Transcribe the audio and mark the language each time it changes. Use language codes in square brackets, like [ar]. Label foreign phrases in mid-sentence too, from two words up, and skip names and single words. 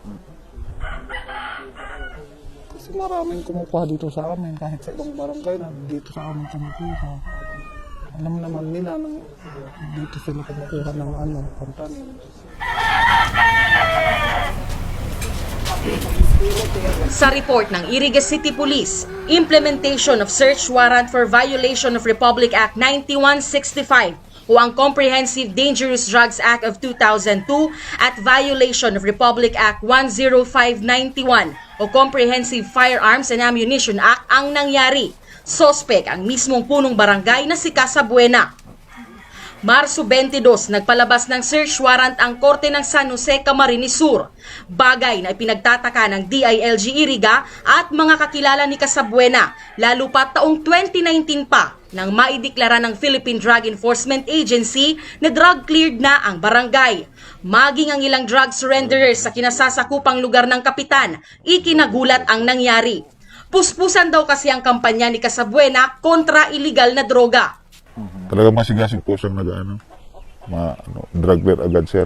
[tl] Kasi maraming kumukuha dito sa amin, kahit sa ibang barangay na dito sa amin kumukuha. Alam naman nila na dito sila kumukuha ng pantanim. Sa report ng Iriga City Police, [en] implementation of search warrant for violation of [tl] Republic Act 9165 o ang Comprehensive Dangerous Drugs Act of 2002 at [en] violation of [tl] Republic Act 10591 o Comprehensive Firearms and Ammunition Act ang nangyari. Sospek ang mismong punong barangay na si Casabuena. Marso 22, nagpalabas ng [en] search warrant [tl] ang Korte ng San Jose, Camarines Sur. Bagay na ipinagtataka ng DILG Iriga at mga kakilala ni Casabuena, lalo pa taong 2019 pa nang maideklara ng Philippine Drug Enforcement Agency na drug-cleared na ang barangay. Maging ang ilang [en] drug surrenderers [tl] sa kinasasakupang lugar ng kapitan, ikinagulat ang nangyari. Puspusan daw kasi ang kampanya ni Casabuena kontra illegal na droga. Talagang masigasig po siyang [en] drug clear [tl] agad, sir.